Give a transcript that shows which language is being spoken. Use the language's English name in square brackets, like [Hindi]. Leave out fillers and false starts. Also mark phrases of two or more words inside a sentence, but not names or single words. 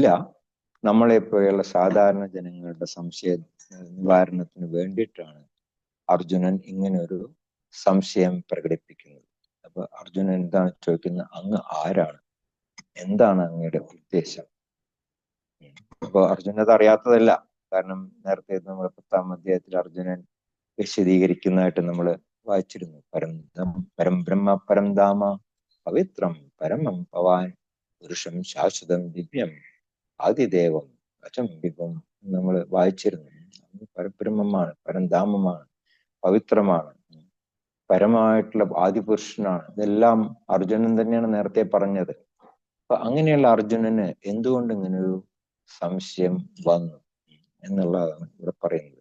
[Malayalam] നമ്മളെ പോലെയുള്ള സാധാരണ ജനങ്ങളുടെ സംശയ നിവാരണത്തിന് വേണ്ടിയിട്ടാണ് അർജുനൻ ഇങ്ങനെ ഒരു സംശയം പ്രകടിപ്പിക്കുന്നത്. അപ്പൊ അർജുനൻ എന്താണ് ചോദിക്കുന്നത്, അങ്ങ് ആരാണ്, എന്താണ് അങ്ങയുടെ ഉദ്ദേശം? അപ്പൊ അർജുനൻ അത് അറിയാത്തതല്ല. കാരണം നേരത്തെ നമ്മൾ 10-ാം അധ്യായത്തിൽ അർജുനൻ വിശദീകരിക്കുന്നതായിട്ട് നമ്മൾ വായിച്ചിരുന്നു. [Sanskrit] പരം ബ്രഹ്മ പരം ധാമ പവിത്രം പരമം പവാൻ പുരുഷം ശാശ്വതം ദിവ്യം ആദിദേവം അചംബികം [Malayalam] നമ്മൾ വായിച്ചിരുന്നു. പരബ്രഹ്മമാണ്, പരംധാമമാണ്, പവിത്രമാണ്, പരമായിട്ടുള്ള ആദിപുരുഷനാണ്. ഇതെല്ലാം അർജുനൻ തന്നെയാണ് നേരത്തെ പറഞ്ഞത്. അപ്പൊ അങ്ങനെയുള്ള അർജുനന് എന്തുകൊണ്ട് ഇങ്ങനൊരു സംശയം വന്നു എന്നുള്ളതാണ് ഇവിടെ പറയുന്നത്.